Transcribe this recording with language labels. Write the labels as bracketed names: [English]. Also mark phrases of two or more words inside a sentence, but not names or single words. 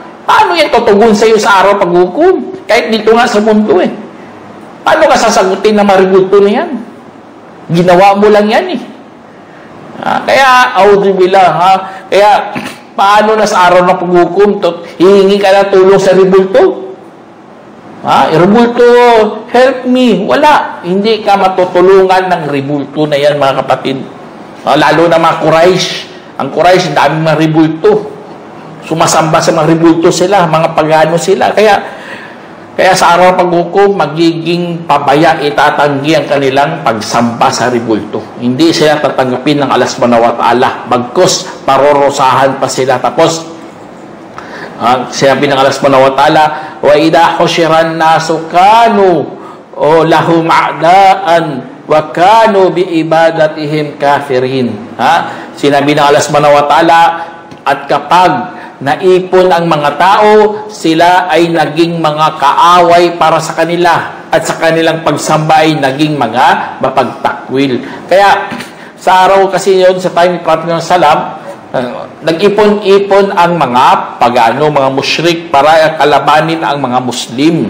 [Filipino] Paano yan tutugon sa iyo sa araw paghukom? Kahit dito nga sa mundo paano ka sasagutin na maribulto na yan? Ginawa mo lang yan Kaya, auzubillah, kaya, paano na sa araw ng paghukom, hihingi ka na tulong sa rebulto? Rebulto, [English] help me. [Filipino] Wala. Hindi ka matutulungan ng rebulto na yan, mga kapatid. Lalo na mga Quraysh. Ang Quraysh, daming mga rebulto. Sumasamba sa mga rebulto sila, mga pagano sila. Kaya Kaya sa araw ng paghukom, magiging pabaya, itatanggi ang kanilang pagsamba sa ribulto. Hindi sila tatanggapin ng Allah [Arabic] سبحانه وتعالى. [Filipino] Bagkus, parorosahan pa sila. Tapos, sinabi ng Allah [Arabic] سبحانه وتعالى وإذا حشر الناس كانوا لهم أعداء وكانوا بعبادتهم كافرين. [Filipino] Sinabi ng Allah [Arabic] سبحانه وتعالى, [Filipino] at kapag naipon ang mga tao, sila ay naging mga kaaway para sa kanila at sa kanilang pagsamba ay naging mga mapagtakwil. Kaya sa araw kasi yun, sa time ni Prophet Salam, nag-ipon-ipon ang mga pagano, mga musyrik para kalabanin ang mga Muslim.